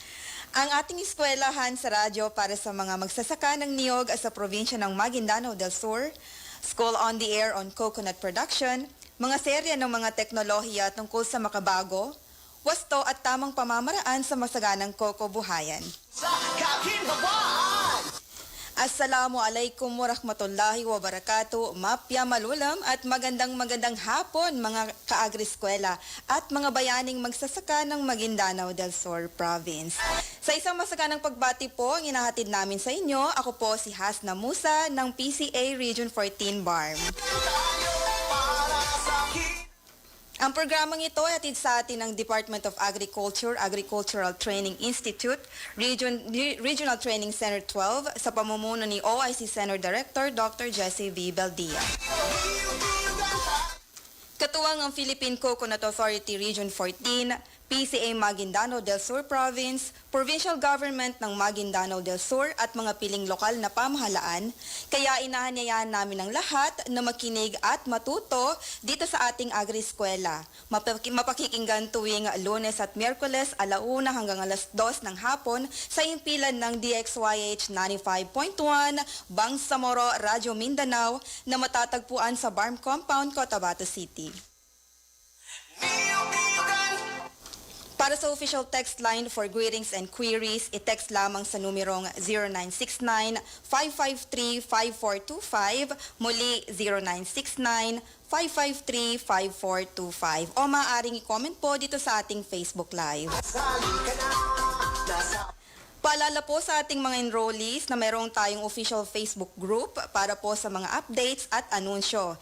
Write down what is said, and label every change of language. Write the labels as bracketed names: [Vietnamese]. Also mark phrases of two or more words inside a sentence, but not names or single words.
[Filipino] Ang ating eskwelahan sa radyo para sa mga magsasaka ng niyog sa probinsya ng Maguindanao del Sur, School on the Air on Coconut Production, mga serya ng mga teknolohiya tungkol sa makabago, wasto at tamang pamamaraan sa masaganang Koko Buhayan. Sa kaginhawaan! [Arabic] السلام عليكم ورحمة الله وبركاته, [Maguindanaon] mapya malulam [Filipino] at magandang hapon mga kaagri-eskwela at mga bayaning magsasaka ng Maguindanao del Sur Province. Sa isang masaganang pagbati po ang inahatid namin sa inyo, ako po si Hasna Musa ng PCA Region 14 BARM. Ang programang ito ay hatid sa atin ng Department of Agriculture, Agricultural Training Institute, Regional Training Center 12 sa pamumuno ni OIC Center Director Dr. Jessie V. Beldia. Katuwang ang Philippine Coconut Authority Region 14, PCA Maguindanao del Sur Province, Provincial Government ng Maguindanao del Sur at mga piling lokal na pamahalaan, kaya inahanyayahan namin ang lahat na makinig at matuto dito sa ating agri-eskwela. Mapakikinggan tuwing Lunes at Miyerkules 1:00 hanggang 2:00 ng hapon sa impilan ng DXYH 95.1 Bangsamoro, Radyo Mindanao na matatagpuan sa BARM Compound, Cotabato City. Para sa [English] official text line for greetings and queries, [Filipino] i-text lamang sa numerong 0969-553-5425, muli 0969-553-5425, o maaaring i-comment po dito sa ating Facebook Live. Paalala po sa ating mga enrollees na mayroong tayong official Facebook group para po sa mga updates at anunsyo.